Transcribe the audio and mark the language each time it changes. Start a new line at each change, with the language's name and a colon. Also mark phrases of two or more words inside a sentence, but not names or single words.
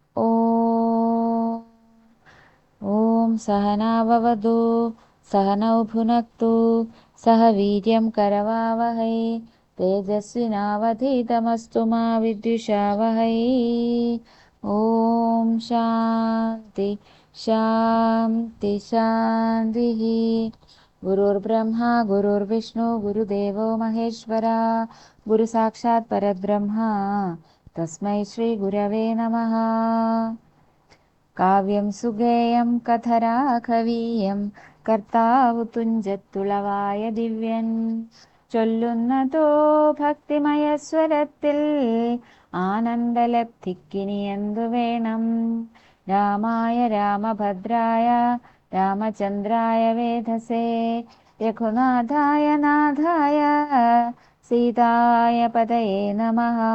Sanskrit: ॐ सहना भवतु सहनौ भुनक्तु सह वीर्यं करवावहै तेजस्विनावधीतमस्तु मा विद्विषावहै ॐ शान्ति शान्ति शान्तिः गुरुर्ब्रह्मा गुरुर्विष्णु गुरुदेवो महेश्वरा गुरुसाक्षात् परब्रह्मा तस्मै श्रीगुरवे नमः
Malayalam: കാവ്യം സുഗേയം കഥരാ കവീയം കർത്താവു തുഞ്ചത്തുളവായ ദിവ്യൻ ചൊല്ലുന്നതോ ഭക്തിമയസ്വരത്തിൽ ആനന്ദലബ്ധിക്കിനി എന്തു വേണം
Sanskrit: രാമായ രാമഭദ്രായ രാമചന്ദ്രായ വേധസേ രഘുനാഥായ നാഥായ സീതായ പതയേ നമഃ